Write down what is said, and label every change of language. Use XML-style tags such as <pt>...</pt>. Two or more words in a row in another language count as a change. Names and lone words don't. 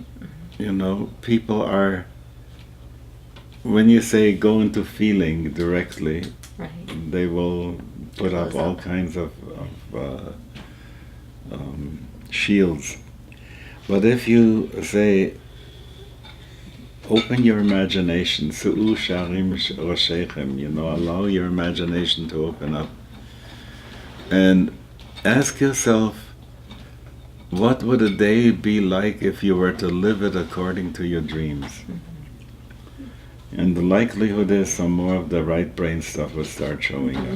<en>People are, when you say go into feeling directly, Right. they will put up Close all up. kinds of shields. But if you say, open your imagination,</en> <he>שאו שערים ראשיכם,</he> <en>allow your imagination to open up, and ask yourself, what would a day be like if you were to live it according to your dreams? And the likelihood is some more of the right brain stuff will start showing up.</en>